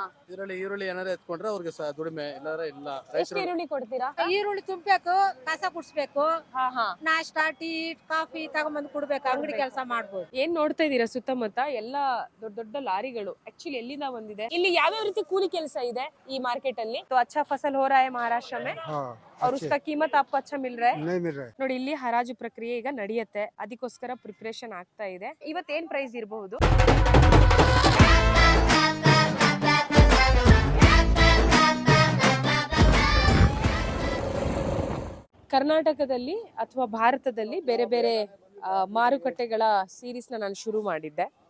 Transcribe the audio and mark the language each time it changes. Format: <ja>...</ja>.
<kn>ಇದರಲ್ಲಿ ಈರುಳ್ಳಿ ಏನಾರ ಎತ್ಕೊಂಡ್ರೆ ಅವ್ರಿಗೆ ದುಡಿಮೆ ಇಲ್ಲಾಂದ್ರೆ ಇಲ್ಲ. ಎಷ್ಟು ಈರುಳ್ಳಿ ಕೊಡ್ತೀರಾ? ಈರುಳ್ಳಿ ತುಂಬೇಕು, ಕಸ ಕುಡ್ಸ್ಬೇಕು, ನಾಷ್ಟಾ ಟೀ ಕಾಫಿ ತಗೊಂಬಂದು ಕೊಡ್ಬೇಕು, ಅಂಗಡಿ ಕೆಲಸ ಮಾಡ್ಬೋದು. ಏನ್ ನೋಡ್ತಾ ಇದೀರಾ ಸುತ್ತಮುತ್ತ ಎಲ್ಲ ದೊಡ್ಡ ದೊಡ್ಡ ಲಾರಿಗಳು. ಆಕ್ಚುಲಿ ಎಲ್ಲಿಂದ ಬಂದಿದೆ? ಇಲ್ಲಿ ಯಾವ್ಯಾವ ರೀತಿ ಕೂಲಿ ಕೆಲಸ ಇದೆ ಈ ಮಾರ್ಕೆಟ್ ಅಲ್ಲಿ?</kn> <hi>ಅಚ್ಚಾ ಫಸಲ್ ಹೋ ರहा है महाराष्ट्र में और उसका कीमत आपको अच्छा मिल रहा है? नहीं मिल रहा है।</hi> <kn>ನೋಡಿ, ಇಲ್ಲಿ ಹರಾಜು ಪ್ರಕ್ರಿಯೆ ಈಗ ನಡೆಯುತ್ತೆ, ಅದಕ್ಕೋಸ್ಕರ ಪ್ರಿಪರೇಷನ್ ಆಗ್ತಾ ಇದೆ. ಇವತ್ತೇನ್ ಪ್ರೈಸ್ ಇರಬಹುದು? ಕರ್ನಾಟಕದಲ್ಲಿ ಅಥವಾ ಭಾರತದಲ್ಲಿ ಬೇರೆ ಬೇರೆ ಮಾರುಕಟ್ಟೆಗಳ ಸೀರೀಸ್ನ ನಾನು ಶುರು ಮಾಡಿದ್ದೆ.</kn>